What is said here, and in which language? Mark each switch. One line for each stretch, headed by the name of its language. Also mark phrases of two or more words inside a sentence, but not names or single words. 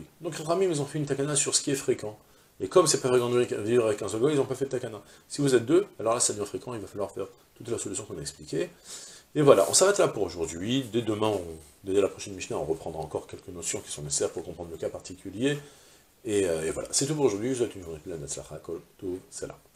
French: Donc les Ramim, ils ont fait une takana sur ce qui est fréquent. Et comme c'est pas fréquent de vivre avec un seul goy, ils n'ont pas fait de takana. Si vous êtes deux, alors là ça devient fréquent, il va falloir faire toute la solution qu'on a expliquée. Et voilà, on s'arrête là pour aujourd'hui. Dès demain, dès la prochaine Mishnah, on reprendra encore quelques notions qui sont nécessaires pour comprendre le cas particulier. Et voilà, c'est tout pour aujourd'hui. Je vous souhaite une journée pleine de tzlacha,
Hebrew: כל טוב,
French: c'est là.